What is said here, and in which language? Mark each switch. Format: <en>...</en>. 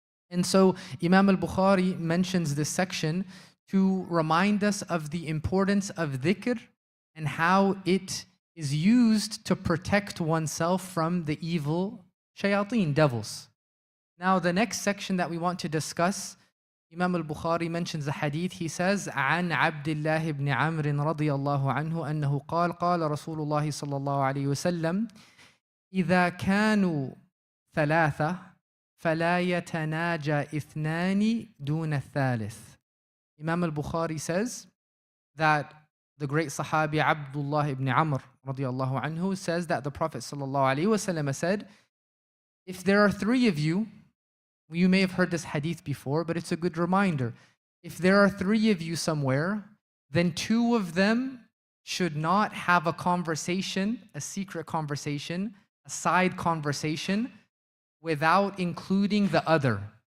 <en>And so Imam al-Bukhari mentions this section to remind us of the importance of dhikr and how it is used to protect oneself from the evil shayateen, devils. Now the next section that we want to discuss, Imam al-Bukhari mentions the hadith. He says,</en> <ar>عن عبد الله بن عمرو رضي الله عنه أنه قال قال رسول الله صلى الله عليه وسلم إذا كانوا ثلاثة فلا يتناجى اثنان دون الثالث.</ar> <en>Imam al-Bukhari says that the great Sahabi Abdullah ibn Amr</en> <ar>رضي الله عنه</ar> <en>says that the Prophet</en> <ar>صلى الله عليه وسلم</ar> <en>said, if there are three of you, you may have heard this hadith before, but it's a good reminder. If there are three of you somewhere, then two of them should not have a conversation, a secret conversation, a side conversation, without including the other.</en>